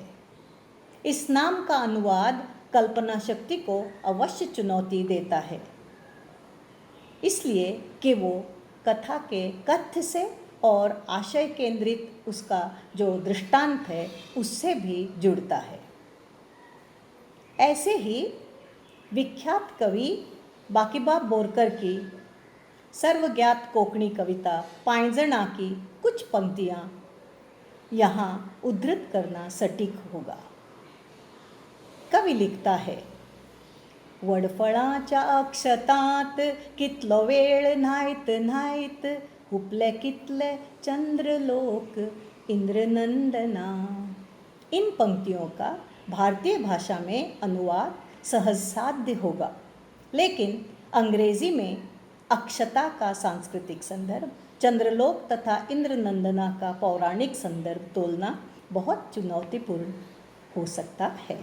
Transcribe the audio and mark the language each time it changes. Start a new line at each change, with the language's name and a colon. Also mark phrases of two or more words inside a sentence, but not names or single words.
Hindi: इस नाम का अनुवाद कल्पना शक्ति को अवश्य चुनौती देता है, इसलिए कि वो कथा के कथ्य से और आशय केंद्रित उसका जो दृष्टांत है उससे भी जुड़ता है। ऐसे ही विख्यात कवि बाकीबाब बोरकर की सर्वज्ञात कोंकणी कविता पायंजणा की कुछ पंक्तियाँ यहाँ उद्धृत करना सटीक होगा। कवि लिखता है,
Konkani: वडफळाच्या अक्षतांत कितलो वेळ न्हायत न्हायत हुपले कितले चंद्रलोक इंद्रनंदना।
Hindi: इन पंक्तियों का भारतीय भाषा में अनुवाद सहज साध्य होगा, लेकिन अंग्रेजी में अक्षता का सांस्कृतिक संदर्भ, चंद्रलोक तथा इंद्रनंदना का पौराणिक संदर्भ तोलना बहुत चुनौतीपूर्ण हो सकता है।